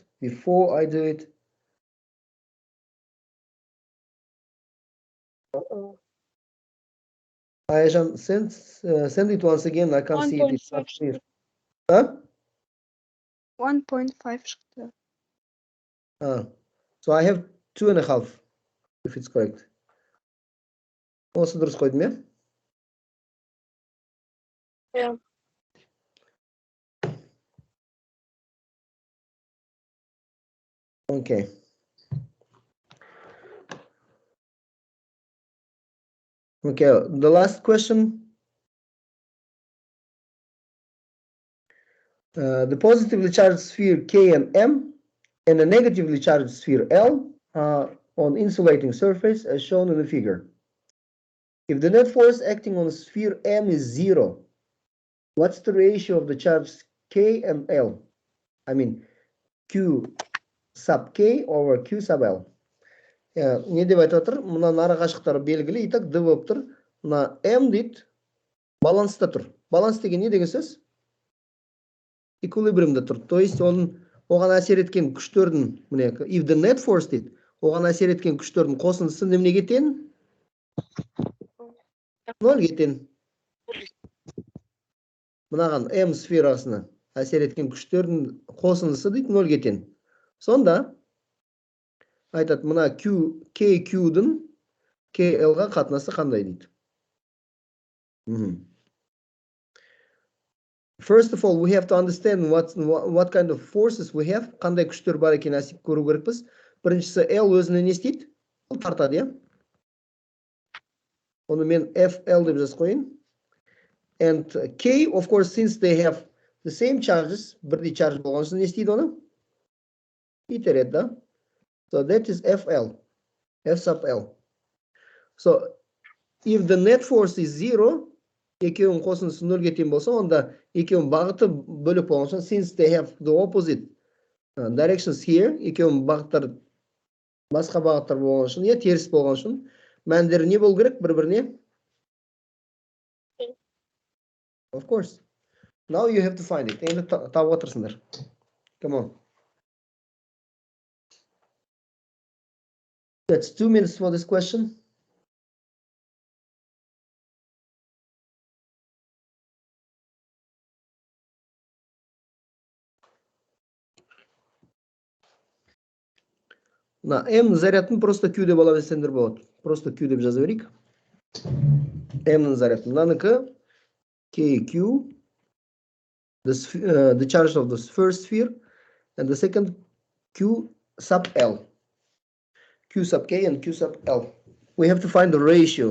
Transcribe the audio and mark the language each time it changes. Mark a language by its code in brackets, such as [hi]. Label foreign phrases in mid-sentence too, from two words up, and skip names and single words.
[en] Before I do it, I shall send it once again. I can't see it. It's not clear. Huh? [kk] 1.5 шықты. [en] So I have 2.5, if it's correct. [kk] Осы дұрыс қойдым, иә? [en] Yeah. Okay. Okay, the last question. The positively charged sphere K and M and a negatively charged sphere L are on insulating surface as shown in the figure. If the net force acting on sphere M is 0, what's the ratio of the charges K and L? I mean, Q sub K over Q sub L. [kk] Не деп айтып отыр? Мына ара қашықтары белгілі, итак, D болып тұр. Мына M дейді, баланста тұр. Баланс деген не деген сөз? Эквилибриумда тұр. [ru] То есть [kk] оған әсер еткен күштердің, міне, [en] if the net force [kk] дейді, Оған әсер еткен күштердің қосындысы немеге тең? 0-ге тең. Мынаған М сферасына әсер еткен күштердің қосындысы дейді 0-ге тең. Сонда айтады, мына KQ-дің KL-ға қатынасы қандай дейді. [en] First of all, we have to understand what kind of forces we have. [kk] Қандай күштер бар екен әсіп көру керекпіз. Біріншісі L өзіне не істейді? Ол тартады, иә? Оны мен FL деп жазып қойын. [en] And K, of course, since they have the same charges, [kk] бірдей charge болған үшін не істейді оны? Итереді, да? [en] So that is FL. F sub L. So if the net force is 0, [kk] екеуінің қосындысы 0-ге тең болса, онда екеуінің бағыты бөлек болған үшін, [en] since they have the opposite directions here, [kk] екеуінің бағыттар басқа бағыттар болған үшін, я теріс болған үшін, мәндері не болу керек бір-біріне? [en] Of course. Now you have to find it. [kk] Енді тауып отырсыңдар. [en] Come on. That's 2 minutes for this question. [kk] На M зарядын просто Q деп ала берсеңдер болады. Просто Q деп жаза берейік. M-нің зарядын. Мынанікі [en] KQ, the charge of the first sphere, and the second Q sub L. Q sub K and Q sub L. We have to find the ratio.